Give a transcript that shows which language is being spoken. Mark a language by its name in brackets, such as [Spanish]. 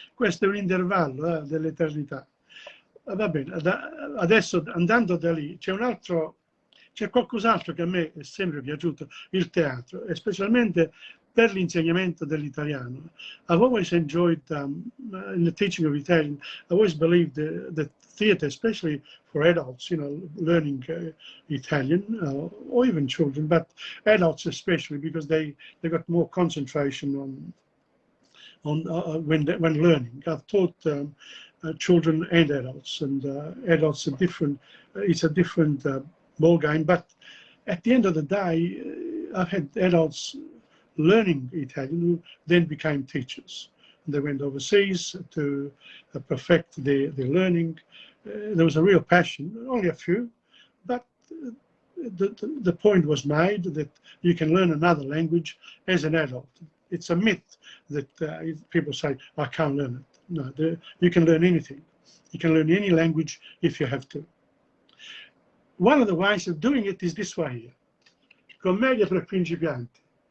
[Italian] Questo è un intervallo dell'eternità. Va bene, adesso andando da lì c'è qualcos'altro che a me è sempre piaciuto, il teatro, e specialmente per l'insegnamento dell'italiano. [English] I've always enjoyed, in the teaching of Italian, I always believed that theatre, especially for adults, learning Italian, or even children, but adults especially, because they got more concentration on when learning. I've taught children and adults, and adults are different. It's a different ball game, but at the end of the day, I've had adults learning Italian who then became teachers. They went overseas to perfect their learning. There was a real passion, only a few, but the point was made that you can learn another language as an adult. It's a myth that people say, I can't learn it. No, you can learn anything. You can learn any language if you have to. One of the ways of doing it is this way here. [Italian] Commedia per principianti.